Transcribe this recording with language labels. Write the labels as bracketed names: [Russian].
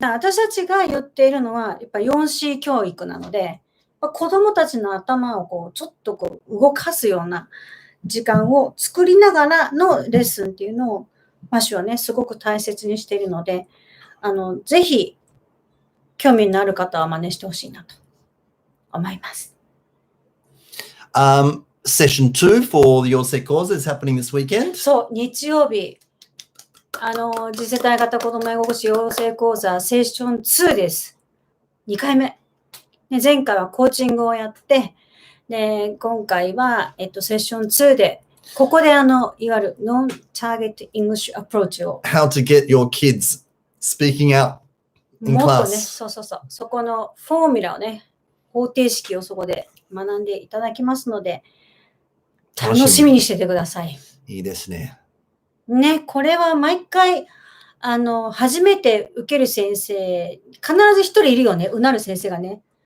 [Japanese] だから私たちが言っているのは、やっぱ 4C 教育なので、子供たちの頭をこう、ちょっとこう、動かすような時間を作りながらのレッスンっていうのを、マシュはね、すごく大切にしているので、ぜひ、興味のある方は真似してほしいなと思います。 [English] Session 2 for the Yosei course is happening this weekend. [Japanese] そう、日曜日、次世代型子ども英語講師養成講座セッション2です。2回目。で前回はコーチングをやって、で今回は、セッション2で、ここでいわゆる Non-Target English Approach を [English] How to get your kids speaking out in [Japanese] もっとね、 [English] class. [Japanese] そうそうそう、そこのフォーミュラをね、方程式をそこで学んでいただきますので、楽しみにしててください。いいですね。ね、これは毎回、初めて受ける先生、必ず一人いるよね、うなる先生がね。